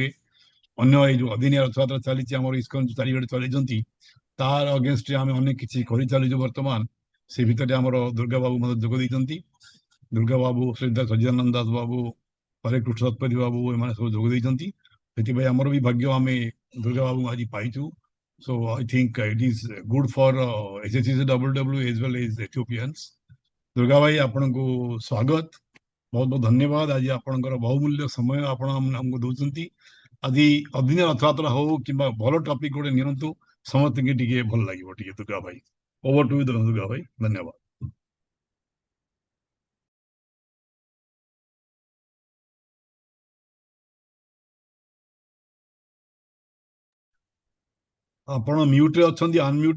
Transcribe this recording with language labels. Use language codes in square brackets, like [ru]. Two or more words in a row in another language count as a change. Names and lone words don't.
[or] ଅନ୍ୟ ଏଇ ଯୋଉ ଅଦିନିଆ ରଥଯାତ୍ରା ଚାଲିଛି ଆମର ଇସ୍କନ ଚାରିଆଡେ ଚଲେଇଛନ୍ତି, ତାର ଅଗେନଷ୍ଟରେ ଆମେ ଅନେକ କିଛି କରିଚାଲିଛୁ ବର୍ତ୍ତମାନ। ସେ ଭିତରେ ଆମର ଦୁର୍ଗା ବାବୁ ମଧ୍ୟ ଯୋଗ ଦେଇଛନ୍ତି। ଦୁର୍ଗା ବାବୁ, ଶ୍ରଦ୍ଧା ସଚ୍ଚିଦାନନ୍ଦ ଦାସ ବାବୁ, ହରେ କୃଷ୍ଣ ଶତପଥୀ ବାବୁ ଏମାନେ ସବୁ ଯୋଗ ଦେଇଛନ୍ତି। ସେଥିପାଇଁ ଆମର ବି ଭାଗ୍ୟ ଆମେ ଦୁର୍ଗା ବାବୁ ଆଜି ପାଇଛୁ। [en] So I think it is good for SSCWW as well as Ethiopians. [or] ଦୁର୍ଗା ଭାଇ ଆପଣଙ୍କୁ ସ୍ୱାଗତ, ବହୁତ ବହୁତ ଧନ୍ୟବାଦ। ଆଜି ଆପଣଙ୍କର ବହୁମୂଲ୍ୟ ସମୟ ଆପଣ ଆମକୁ ଦଉଛନ୍ତି। ଆଜି ଅଦିନିଆ ରଥଯାତ୍ରା ହଉ କିମ୍ବା ଭଲ ଟପିକ ଗୋଟେ ନିଅନ୍ତୁ, ସମସ୍ତଙ୍କୁ ଟିକେ ଭଲ ଲାଗିବ। ଟିକେ ଦୁର୍ଗା ଭାଇ, [en] over to [or] ଦୁର୍ଗା ଭାଇ, ଧନ୍ୟବାଦ। ଆପଣ ମ୍ୟୁଟରେ ଅଛନ୍ତି, ଅନମ୍ୟୁଟ।